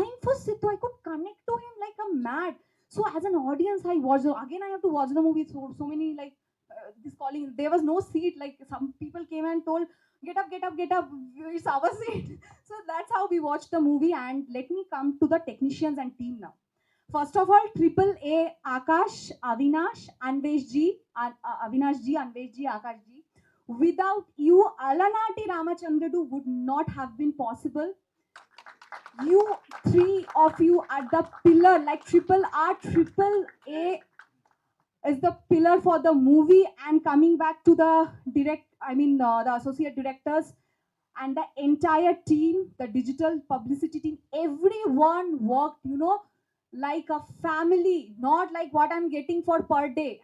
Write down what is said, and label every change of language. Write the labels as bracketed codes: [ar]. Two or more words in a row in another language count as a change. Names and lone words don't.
[en] I could connect to him like a mad. So as an audience, I watched again. I have to watch the movie. So many like this calling. There was no seat. Like some people came and told, "Get up, get up, get up! It's our seat." So that's how we watched the movie. And let me come to the technicians and team now. First of all, Triple A, Akash, Avinash, Anvesh Ji, Avinash Ji, Anvesh Ji, Akash Ji. Without you, Alanati Ramachandra would not have been possible. You three of you are the pillar, like Triple R, Triple A is the pillar for the movie. And coming back to the the associate directors and the entire team, the digital publicity team, everyone worked, like a family, not like what I'm getting for per day.